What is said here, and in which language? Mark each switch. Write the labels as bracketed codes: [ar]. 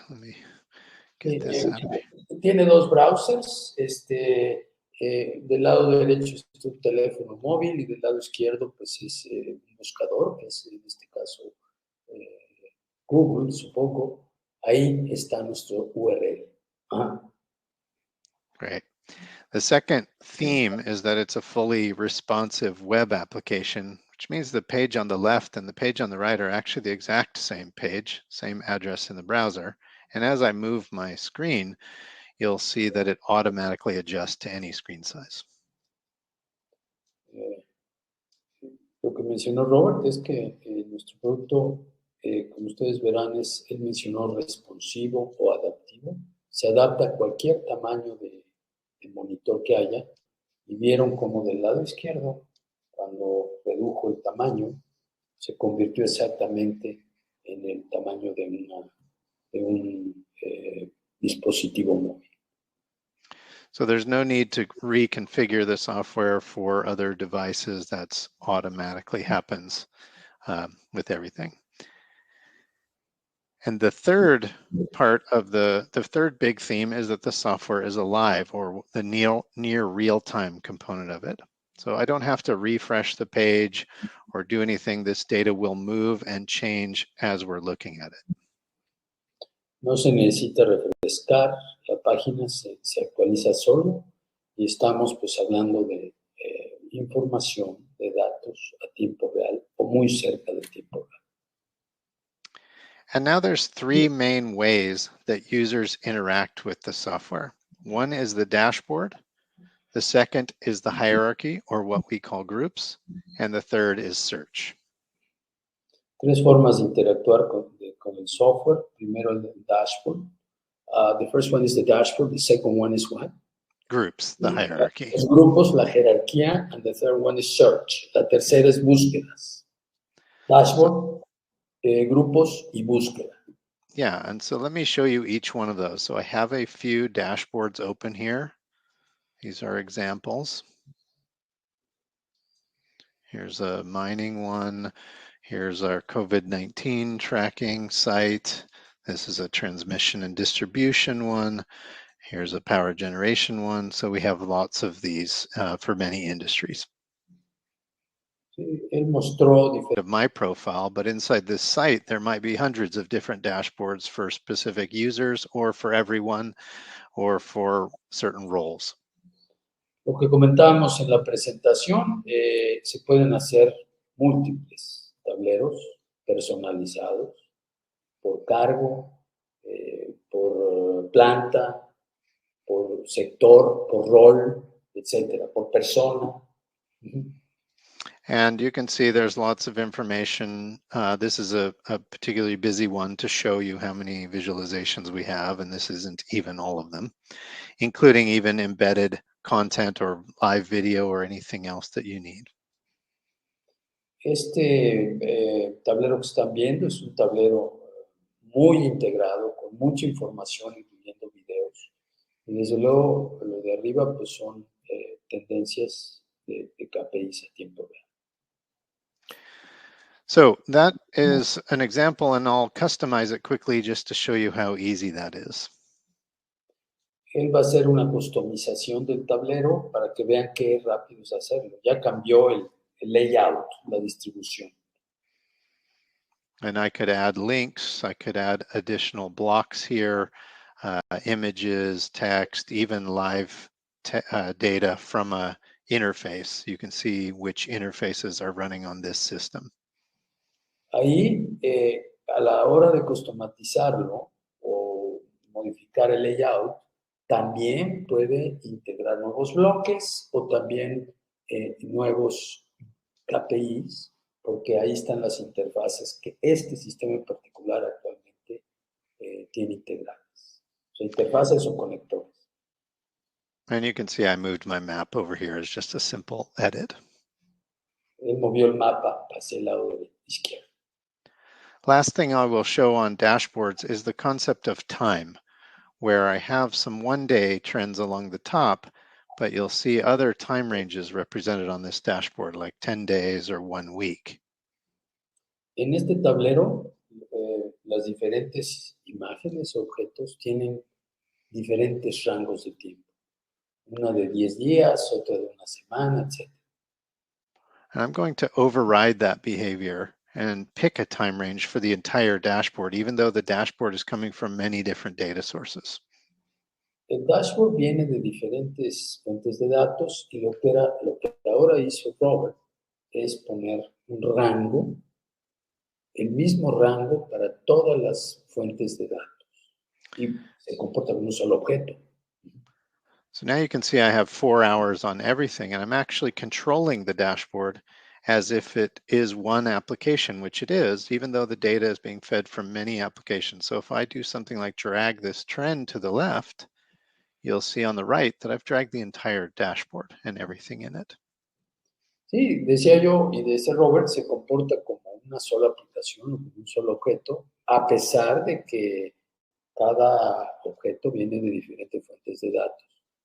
[en] Let me get this out of here. [es] Tiene dos browsers. Del lado derecho es tu teléfono móvil y del lado izquierdo pues es un buscador, que es en este caso Google, supongo. Ahí está nuestro URL. [en] Great. The second theme is that it's a fully responsive web application, which means the page on the left and the page on the right are actually the exact same page, same address in the browser. And as I move my screen, you'll see that it automatically adjusts to any screen size. [es] Lo que mencionó Robert es que nuestro producto, como ustedes verán, él mencionó responsivo o adaptivo. Se adapta a cualquier tamaño de monitor que haya. Y vieron como del lado izquierdo, cuando redujo el tamaño, se convirtió exactamente en el tamaño de un dispositivo móvil. [en] So there's no need to reconfigure the software for other devices. That's automatically happens with everything. And the third part of the third big theme is that the software is alive, or the near real-time component of it. So I don't have to refresh the page or do anything. This data will move and change as we're looking at it. [es] No se necesita refrescar, la página se actualiza solo y estamos pues hablando de información, de datos a tiempo real o muy cerca del tiempo real. [en] And now there's three main ways that users interact with the software. One is the dashboard. The second is the hierarchy, or what we call groups. And the third is search. [es] Tres formas de interactuar con el software. Primero el dashboard. [en] The first one is the dashboard. The second one is what? Groups, the hierarchy. [es] Los grupos, la jerarquía. [en] And the third one is search. [es] La tercera es búsquedas. Dashboard, grupos y búsqueda. [en] Yeah, and so let me show you each one of those. So I have a few dashboards open here. These are examples. Here's a mining one. Here's our COVID-19 tracking site. This is a transmission and distribution one. Here's a power generation one. So we have lots of these for many industries. [es] Él mostró [en] of my profile, but inside this site, there might be hundreds of different dashboards for specific users or for everyone or for certain roles. [es] Lo que comentábamos en la presentación, se pueden hacer múltiples tableros personalizados por cargo, por planta, por sector, por rol, etcétera, por persona. [en] And you can see there's lots of information. This is a particularly busy one to show you how many visualizations we have, and this isn't even all of them, including even embedded content or live video or anything else that you need. [es] Este tablero que están viendo es un tablero muy integrado, con mucha información, incluyendo videos. Y desde luego, lo de arriba pues son tendencias de KPIs a tiempo real. [en] So that is an example, and I'll customize it quickly just to show you how easy that is. [es] Él va a hacer una customización del tablero para que vean qué rápido es hacerlo. Ya cambió el layout, la distribución. [en] And I could add links, I could add additional blocks here, images, text, even live data from a interface. You can see which interfaces are running on this system. [es] Ahí, a la hora de customizarlo o modificar el layout, también puede integrar nuevos bloques o también nuevos KPIs, porque ahí están las interfaces que este sistema en particular actualmente tiene integradas. O sea, interfaces o conectores. [en] And you can see I moved my map over here as just a simple edit. [es] Él movió el mapa hacia el lado izquierdo. [en] Last thing I will show on dashboards is the concept of time, where I have some one-day trends along the top, but you'll see other time ranges represented on this dashboard, like 10 days or 1 week. [es] En este tablero, las diferentes imágenes o objetos tienen diferentes rangos de tiempo. Una de 10 días, otra de una semana, etc. [en] And I'm going to override that behavior and pick a time range for the entire dashboard, even though the dashboard is coming from many different data sources. [es] El dashboard viene de diferentes fuentes de datos y lo que ahora hizo Robert es poner un rango, el mismo rango para todas las fuentes de datos y se comporta como un solo objeto. [en] So now you can see I have 4 hours on everything, and I'm actually controlling the dashboard as if it is one application, which it is, even though the data is being fed from many applications. So if I do something like drag this trend to the left, you'll see on the right that I've dragged the entire dashboard and everything in it. [es] Sí, decía yo, y decía Robert, se comporta como una sola aplicación o como un solo objeto, a pesar de que cada objeto viene de diferentes fuentes de datos.